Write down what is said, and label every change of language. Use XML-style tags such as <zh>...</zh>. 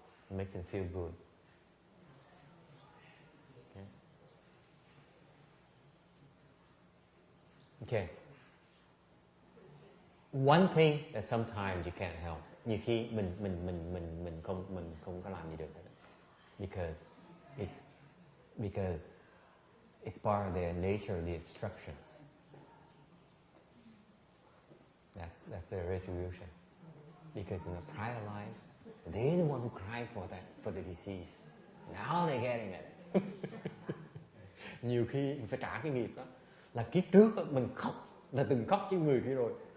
<en>It makes them feel good. Okay. One thing that sometimes you can't help.</en> <vi>Nhiều khi mình không có làm gì được.</vi> <en>Because it's part of their nature, the instructions. That's their retribution. Because in the prior life, they're the one who cried for the deceased. Now they're getting it.</en> <vi>Nhiều khi mình phải trả cái nghiệp đó. Là kiếp trước mình khóc, là từng khóc với người kia rồi.</vi>